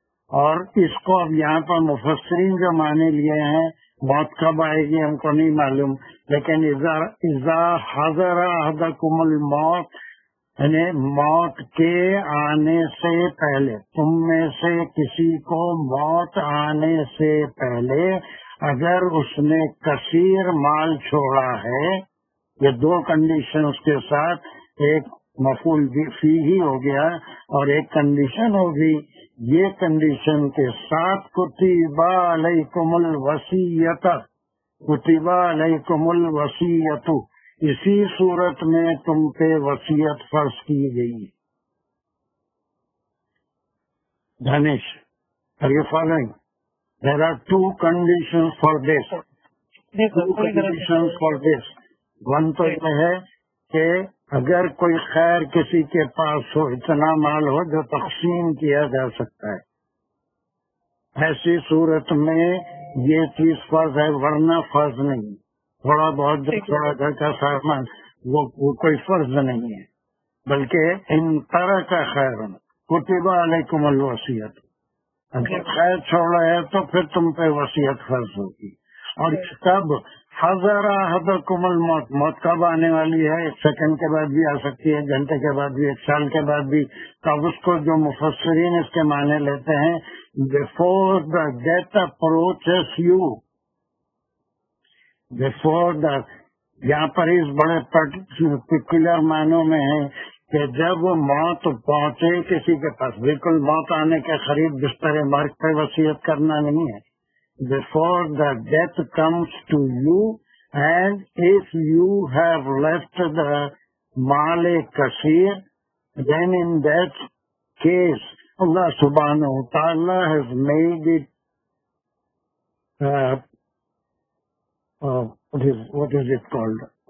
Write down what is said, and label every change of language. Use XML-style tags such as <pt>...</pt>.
<ur>اور اس کو اب یہاں پر مفسرین جو معنی لیے ہیں، موت کب آئے گی ہم کو نہیں معلوم، لیکن</ur> <ar>اذا حضر احدکم الموت،</ar> <ur>یعنی موت کے آنے سے پہلے، تم میں سے کسی کو موت آنے سے پہلے اگر اس نے کثیر مال چھوڑا ہے، یہ 2 کنڈیشنز کے ساتھ، ایک مفعول فی ہی ہو گیا اور ایک کنڈیشن ہوگی. یہ کنڈیشن کے ساتھ</ur> <ar>کتب علیکم الوصیۃ، کتب علیکم الوصیۃ،</ar> <ur>اسی صورت میں تم پہ وصیت فرض کی گئی.</ur> <en>Danish are you following? There are 2 conditions for this. 2 conditions for this.</en> <ur>One تو یہ ہے کہ اگر کوئی خیر کسی کے پاس ہو، اتنا مال ہو جو تقسیم کیا جا سکتا ہے، ایسی صورت میں یہ چیز فرض ہے، ورنہ فرض نہیں. تھوڑا بہت جو تھوڑا گھر کا سامان وہ کوئی فرض نہیں ہے، بلکہ</ur> <ar>ان ترک خیرن کتب علیکم الوصیۃ.</ar> <ur>اگر خیر چھوڑا ہے تو پھر تم پہ وصیت فرض ہوگی. اور کب</ur> <ar>حضر احدکم الموت،</ar> <ur>موت کب آنے والی ہے؟ 1 سیکنڈ کے بعد بھی آ سکتی ہے، 1 گھنٹے کے بعد بھی، 1 سال کے بعد بھی. تب اس کو جو مفسرین اس کے معنی لیتے ہیں</ur> <en>before the death approaches you. before the،</en> <ur>یہاں پر اس بڑے پرٹیکولر معنوں میں ہے کہ جب موت پہنچے کسی کے پاس، بالکل موت آنے کے قریب بستر مرگ پہ وصیت کرنا نہیں ہے.</ur> <en>Before the death comes to you, and if you have left the mal kasir, then in that case Allah subhanahu wa ta'ala has made it what is it called?</en>